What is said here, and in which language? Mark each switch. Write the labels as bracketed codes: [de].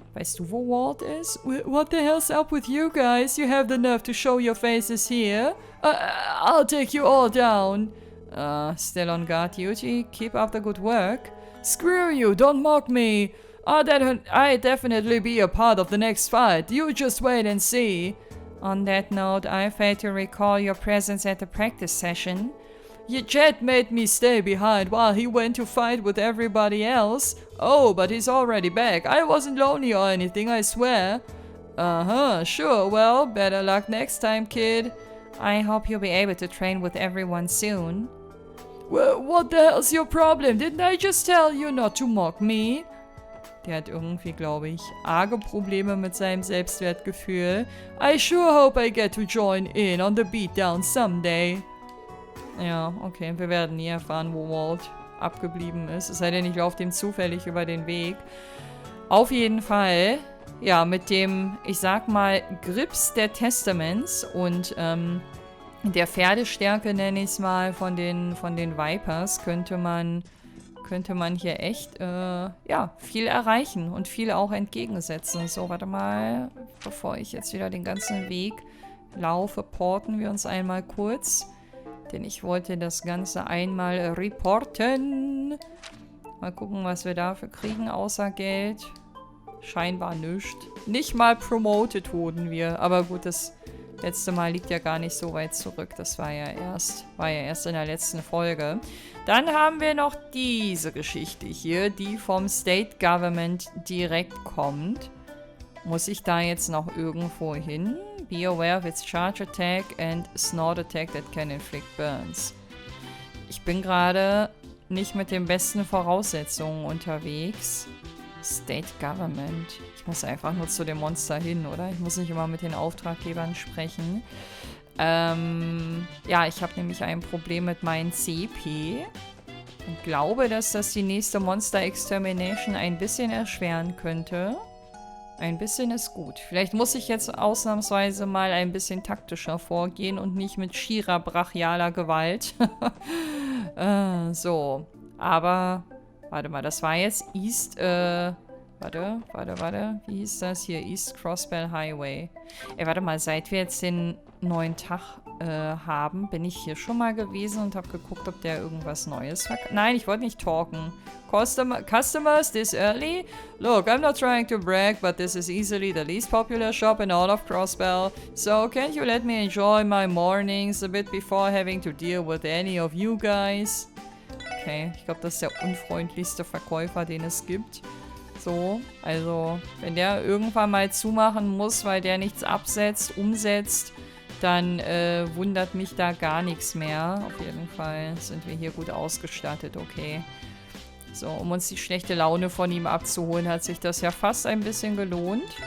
[de] Weißt du, wo Walt ist? [en] What the hell's up with you guys? You have the nerve to show your faces here? I'll take you all down. Still on guard duty? Keep up the good work. Screw you, don't mock me. I'd definitely be a part of the next fight. You just wait and see. On that note, I fail to recall your presence at the practice session. Your Jet made me stay behind while he went to fight with everybody else. Oh, but he's already back. I wasn't lonely or anything, I swear. Sure, well, better luck next time, kid. I hope you'll be able to train with everyone soon. Well, what the hell's your problem? Didn't I just tell you not to mock me? [de] Der hat irgendwie, glaube ich, arge Probleme mit seinem Selbstwertgefühl. [en] I sure hope I get to join in on the beatdown someday. [de] Ja, okay, wir werden nie erfahren, wo Walt abgeblieben ist. Es sei denn, ich laufe dem zufällig über den Weg. Auf jeden Fall, ja, mit dem, ich sag mal, Grips der Testaments und der Pferdestärke, nenne ich es mal, von den Vipers, könnte man hier echt, ja, viel erreichen und viel auch entgegensetzen. So, warte mal, bevor ich jetzt wieder den ganzen Weg laufe, porten wir uns einmal kurz. Denn ich wollte das Ganze einmal reporten. Mal gucken, was wir dafür kriegen, außer Geld. Scheinbar nichts. Nicht mal promoted wurden wir. Aber gut, das letzte Mal liegt ja gar nicht so weit zurück. Das war ja erst in der letzten Folge. Dann haben wir noch diese Geschichte hier, die vom State Government direkt kommt. Muss ich da jetzt noch irgendwo hin? [en] Be aware of its charge attack and snort attack that can inflict burns. [de] Ich bin gerade nicht mit den besten Voraussetzungen unterwegs. State Government. Ich muss einfach nur zu dem Monster hin, oder? Ich muss nicht immer mit den Auftraggebern sprechen. Ja, ich habe nämlich ein Problem mit meinem CP. Und glaube, dass das die nächste Monster Extermination ein bisschen erschweren könnte. Ein bisschen ist gut. Vielleicht muss ich jetzt ausnahmsweise mal ein bisschen taktischer vorgehen und nicht mit schierer brachialer Gewalt. So. Aber, warte mal, das war jetzt East, warte. Wie hieß das hier? East Crossbell Highway. Ey, warte mal, seit wir jetzt den neuen Tag haben, bin ich hier schon mal gewesen und habe geguckt, ob der irgendwas Neues verkauft. Nein, ich wollte nicht talken. [en] Customers this early? Look, I'm not trying to brag, but this is easily the least popular shop in all of Crossbell. So, can't you let me enjoy my mornings a bit before having to deal with any of you guys? [de] Okay, ich glaube, das ist der unfreundlichste Verkäufer, den es gibt. So, also, wenn der irgendwann mal zumachen muss, weil der nichts umsetzt, dann wundert mich da gar nichts mehr. Auf jeden Fall sind wir hier gut ausgestattet, okay. So, um uns die schlechte Laune von ihm abzuholen, hat sich das ja fast ein bisschen gelohnt.